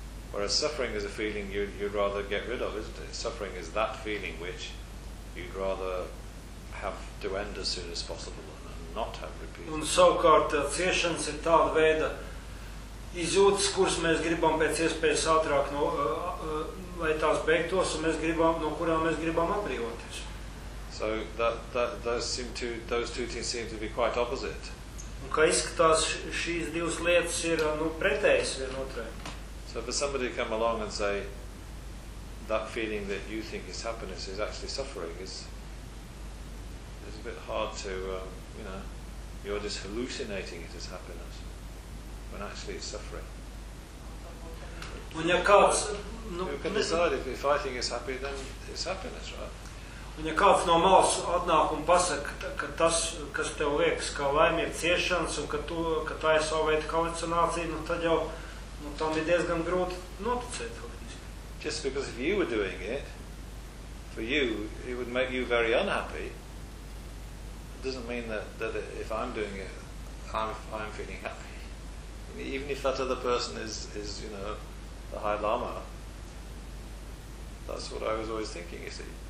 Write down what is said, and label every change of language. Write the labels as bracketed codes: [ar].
[en] Whereas suffering is a feeling you'd rather get rid of, isn't it? Suffering is that feeling which you'd rather have to end as soon as possible and not have repeated. [lv] Un savukārt ciešanas ir tāda veida, izjūtas, kuras mēs gribam pēc iespējas ātrāk, lai tās beigtos, un mēs gribam, no kurām mēs gribam atbrīvoties. [en] So those two things seem to be quite opposite. [lv] Un kā izskatās, šīs divas lietas ir pretējas vienotrai. [en] So if somebody come along and say that feeling that you think is happiness is actually suffering, it's a bit hard to, you know, you're just hallucinating it as happiness. When actually it's suffering. [lv] Un ja kāds, [en] you can decide if I think it's happy, then it's happiness, right? [lv] Un ja kāds no malas atnāk un pasaka, ka tas, kas tev liekas, ka laime ir ciešanas, un ka tā ir savu veidu kalicinācija, nu tad jau, nu tam ir diezgan grūti noticēt. [en] Just because if you were doing it, for you, it would make you very unhappy. It doesn't mean that if I'm doing it, I'm feeling happy. Even if that other person is, you know, the High Lama, that's what I was always thinking, you see.